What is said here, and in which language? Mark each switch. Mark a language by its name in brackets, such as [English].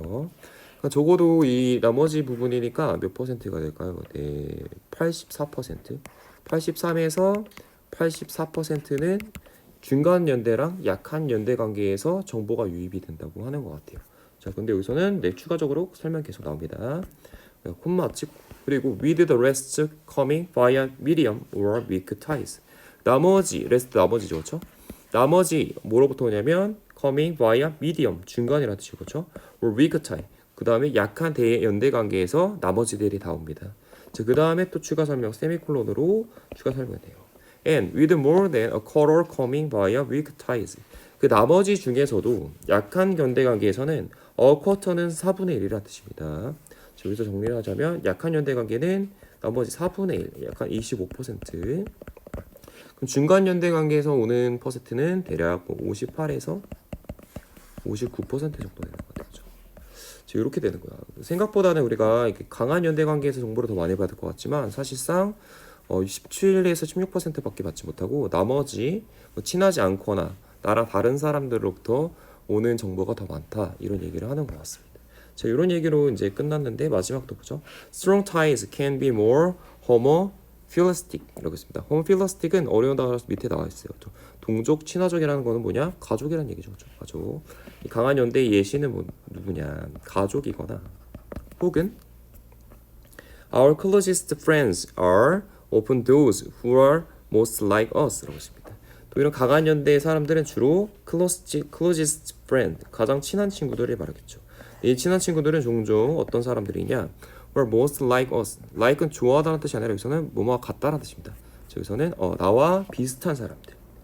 [Korean] 그러니까 적어도 이 나머지 부분이니까 몇 퍼센트가 될까요? 네, 84%. 83에서 84%는 중간 연대랑 약한 연대 관계에서 정보가 유입이 된다고 하는 것 같아요. 자, 근데 여기서는 추가적으로 설명 계속 나옵니다. 콤마 찍고 그리고 [English] with the rest coming via medium or weak ties. [Korean] 나머지 나머지죠, 그렇죠? 나머지 뭐로부터 오냐면 [English] coming via medium [Korean] 중간이라는 뜻이죠, 그렇죠? [English] or weak tie. [Korean] 그 다음에 약한 대연대 관계에서 나머지들이 다 옵니다. 자, 그 다음에 또 추가 설명 세미콜론으로 추가 설명돼요. [English] And with more than a quarter coming via weak ties. [Korean] 그 나머지 중에서도 약한 연대 관계에서는 [English] a quarter [Korean] 는 4분의 1이라는 뜻입니다. 자, 여기서 정리를 하자면 약한 연대 관계는 나머지 4분의 1, 약간 25%. 그럼 중간 연대 관계에서 오는 퍼센트는 대략 58에서 59% 정도 되는 것 같아요. 이렇게 되는 거야. 생각보다는 우리가 이렇게 강한 연대 관계에서 정보를 더 많이 받을 것 같지만 사실상 17에서 16%밖에 받지 못하고 나머지 친하지 않거나 나랑 다른 사람들로부터 오는 정보가 더 많다 이런 얘기를 하는 것 같습니다. 자, 이런 얘기로 이제 끝났는데 마지막도 보죠. [English] Strong ties can be more homophilistic [Korean] 이라고 있습니다. homophilistic은 어려운 단어라서 밑에 나와 있어요. 동족, 친화적이라는 거는 뭐냐? 가족이라는 얘기죠. 그렇죠? 가족. 이 강한 연대의 예시는 누구냐? 가족이거나 혹은 [English] Our closest friends are often those who are most like us [Korean] 라고 있습니다. 또 이런 강한 연대의 사람들은 주로 [English] closest friend, [Korean] 가장 친한 친구들을 말하겠죠. 이 친한 친구들은 종종 어떤 사람들이냐? [English] were most like us. [Korean] like은 좋아하다는 뜻이 아니라 여기서는 뭐뭐와 같다는 뜻입니다. 여기서는 나와 비슷한 사람들.